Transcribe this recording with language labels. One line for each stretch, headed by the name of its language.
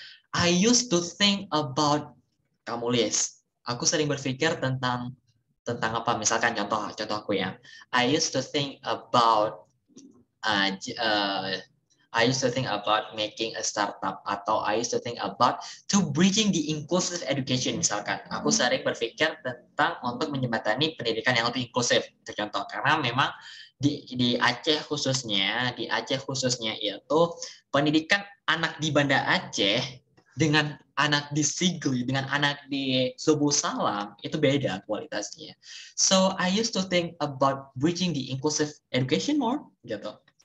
English: I used to think about,
Indonesian: kamu list. Aku sering berpikir tentang apa? Misalkan contoh aku ya.
English: I used to think about I used to think about making a startup, atau I used to think about to bridging the inclusive education misalkan.
Indonesian: Aku sering berpikir tentang untuk menjembatani pendidikan yang lebih inklusif. Itu contoh. Karena memang di Aceh khususnya itu pendidikan anak di Banda Aceh dengan anak di Sigli, dengan anak di Subuh Salam itu beda kualitasnya.
English: So I used to think about bridging the inclusive education more gitu.